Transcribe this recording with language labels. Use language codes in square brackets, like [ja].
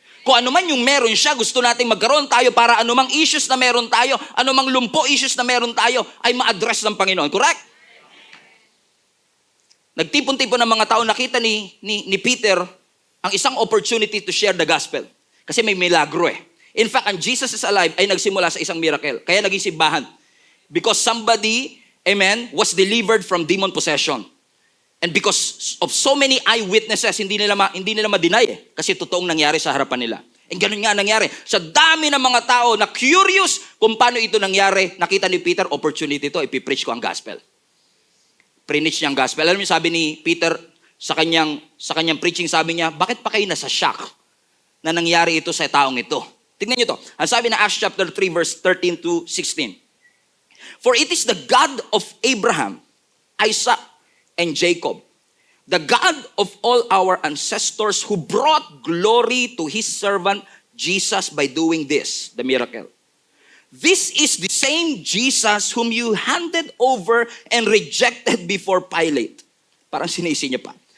[tl] Kung ano man yung meron siya, gusto natin magkaroon tayo para anumang issues na meron tayo, anumang lumpo issues na meron tayo, ay ma-address ng Panginoon. Correct? Nagtipon-tipon ng mga tao, nakita ni Peter ang isang [en] opportunity to share the gospel. [tl] Kasi may milagro [en] In fact, [tl] ang Jesus is alive ay nagsimula sa isang miracle. Kaya naging simbahan. [en] Because somebody, amen, was delivered from demon possession. And because of so many eyewitnesses, [tl] hindi nila ma-deny kasi totoong nangyari sa harapan nila. And ganun nga nangyari. Sa dami ng mga tao na curious kung paano ito nangyari, nakita ni Peter, opportunity ito, ipipreach ko ang gospel. Preach niya ang gospel. Alam niyo, sabi ni Peter sa kanyang preaching, sabi niya, bakit pa kayo nasa shock na nangyari ito sa taong ito? Tignan niyo to. Ang sabi na Acts chapter 3 verse 13 to 16. [en] For it is the God of Abraham, Isaac, and Jacob, the God of all our ancestors who brought glory to his servant Jesus by doing this, the miracle. This is the same Jesus whom you handed over and rejected before Pilate. [tl] Parang sinisi niya pa.